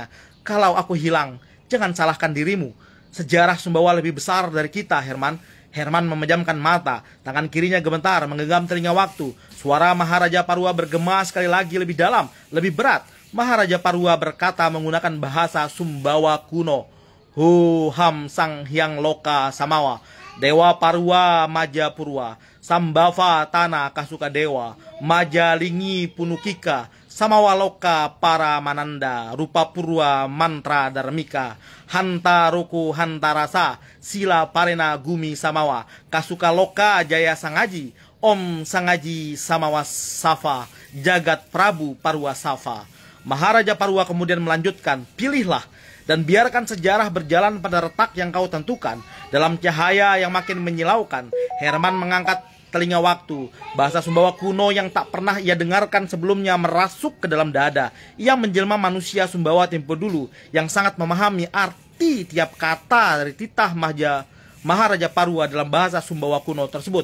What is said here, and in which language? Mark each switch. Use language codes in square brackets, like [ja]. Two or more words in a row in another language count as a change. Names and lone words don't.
[id] Kalau aku hilang, jangan salahkan dirimu. Sejarah Sumbawa lebih besar dari kita, Herman. Herman memejamkan mata, tangan kirinya gemetar menggenggam telinga waktu. Suara Maharaja Parua bergema sekali lagi lebih dalam, lebih berat. Maharaja Parua berkata menggunakan bahasa Sumbawa kuno. Hu Ham Sang Hyang Loka Samawa, Dewa Parua Majapurwa, Sambava Tanah Kasuka Dewa, Majalingi Punukika, Samawa Loka Para Mananda, Rupa Purwa Mantra Dharmika, Hanta Roku Hantarasa, Sila Parena Gumi Samawa, Kasuka Loka Jaya Sangaji, Om Sangaji Samawa Safa, Jagat Prabu Parwa Safa. Maharaja Parua kemudian melanjutkan, pilihlah dan biarkan sejarah berjalan pada retak yang kau tentukan. Dalam cahaya yang makin menyilaukan, Herman mengangkat telinga waktu. Bahasa Sumbawa kuno yang tak pernah ia dengarkan sebelumnya merasuk ke dalam dada. Ia menjelma manusia Sumbawa tempo dulu yang sangat memahami arti tiap kata dari titah Maharaja Parua dalam bahasa Sumbawa kuno tersebut.